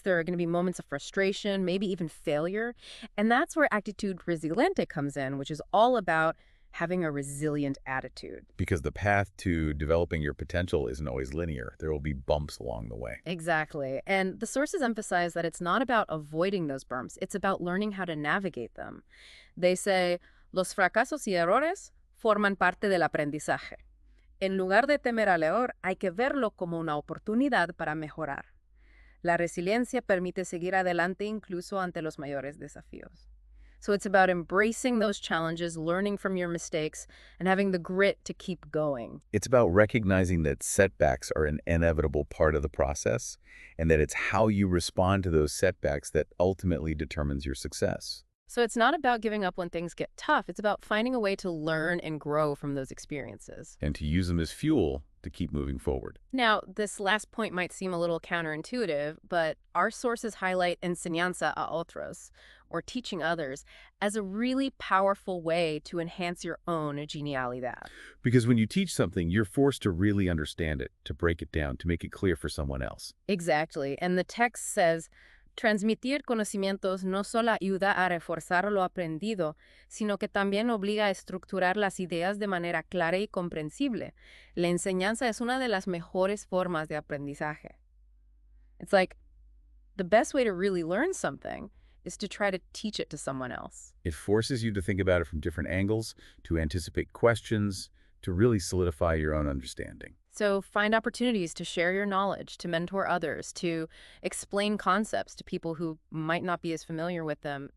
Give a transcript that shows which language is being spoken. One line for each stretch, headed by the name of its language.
English: There are going to be moments of frustration, maybe even failure. And that's where actitud resiliente comes in, which is all about having a resilient attitude. Because the path to developing your potential isn't always linear. There will be bumps along the way. Exactly. And the sources emphasize that it's not about avoiding those bumps. It's about learning how to navigate them. They say,
Spanish: los fracasos y errores forman parte del aprendizaje. En lugar de temer al error, hay que verlo como una oportunidad para mejorar. La resiliencia permite seguir adelante incluso ante los mayores desafíos.
English: So it's about embracing those challenges, learning from your mistakes, and having the grit to keep going. It's about recognizing that setbacks are an inevitable part of the process and that it's how you respond to those setbacks that ultimately determines your success. So it's not about giving up when things get tough. It's about finding a way to learn and grow from those experiences. And to use them as fuel to keep moving forward. Now, this last point might seem a little counterintuitive, but our sources highlight enseñanza a otros, or teaching others, as a really powerful way to enhance your own genialidad. Because when you teach something, you're forced to really understand it, to break it down, to make it clear for someone else. Exactly. And the text says,
Spanish: transmitir conocimientos no solo ayuda a reforzar lo aprendido, sino que también obliga a estructurar las ideas de manera clara y comprensible. La enseñanza es una de las mejores formas de aprendizaje.
English: It's like the best way to really learn something is to try to teach it to someone else. It forces you to think about it from different angles, to anticipate questions, to really solidify your own understanding. So find opportunities to share your knowledge, to mentor others, to explain concepts to people who might not be as familiar with them.